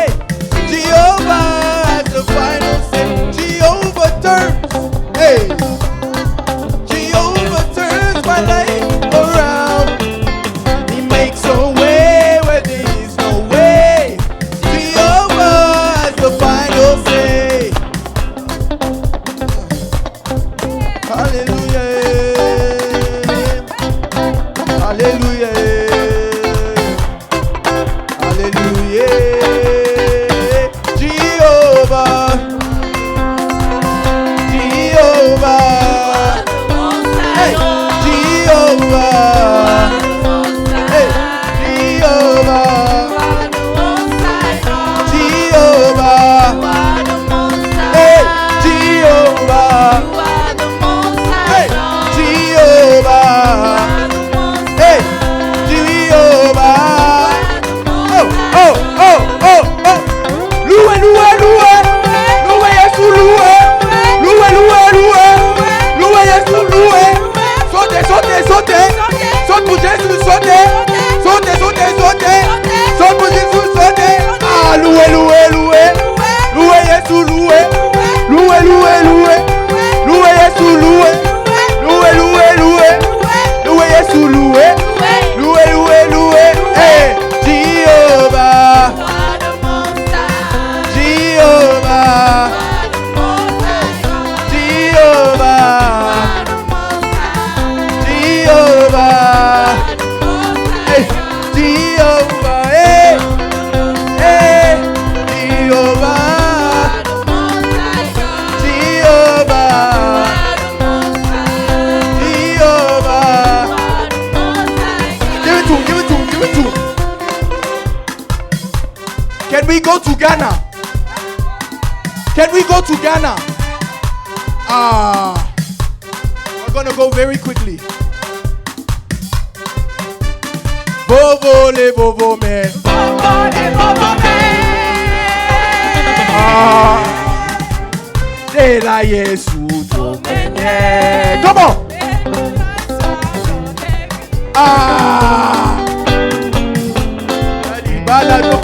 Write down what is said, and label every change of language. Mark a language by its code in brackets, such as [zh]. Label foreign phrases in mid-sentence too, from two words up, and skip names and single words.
[en] Jehovah has the final say. Jehovah turns, hey. Jehovah turns my life around. He makes a way where there is no way. Jehovah has the final say. Hallelujah. Hallelujah. Hallelujah. Jehovah. Jehovah. Hey, Jehovah. Hey, Jehovah. Jehovah. Hey, Jehovah. Hey, Jehovah. Hey, Jehovah. Oh, oh, oh, oh, oh. [fr] Loué, loué, loué. Loué, Jésus, loué. Loué, loué, loué. Loué, Jésus, loué. Sautez, sautez, sautez. Saute pour Jésus, sautez. Sautez, sautez, sautez. Saute pour Jésus, sautez. Ah, loué, loué, loué. Loué, Jésus, loué. Loué, loué, loué. Loué, Jésus, loué. Loué, loué, loué. Loué, Jésus, loué. Loué, loué, loué. Hey, Jehovah. Jehovah. Jehovah. Jehovah. Hey, Jehovah. Hey, hey, Jehovah. Jehovah. Jehovah. [en] Give it to him, give it to him, give it to him. Can we go to Ghana? Can we go to Ghana? We're gonna go very quickly. Bovo le bovo man. De la Yesu domene. Come on. Balado.